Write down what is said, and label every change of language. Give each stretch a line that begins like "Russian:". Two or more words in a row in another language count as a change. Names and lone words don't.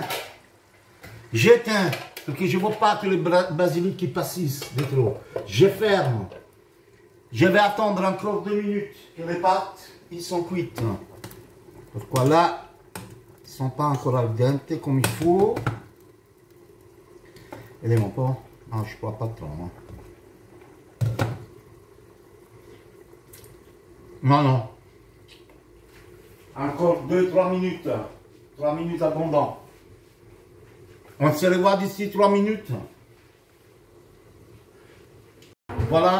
French: J'éteins. Parce que je ne veux pas que le basilic qui passe de trop. Je ferme. Je vais attendre encore 2 minutes que les pâtes ils sont cuites. Pourquoi là, ils ne sont pas encore
Italian: al dente
French: comme il faut.
Italian: Vediamo un po'. Non,
French: je ne crois pas trop. Hein. Non, non. Encore 2-3 minutes. 3 minutes abondant. On se revoit d'ici 3 minutes. Voilà.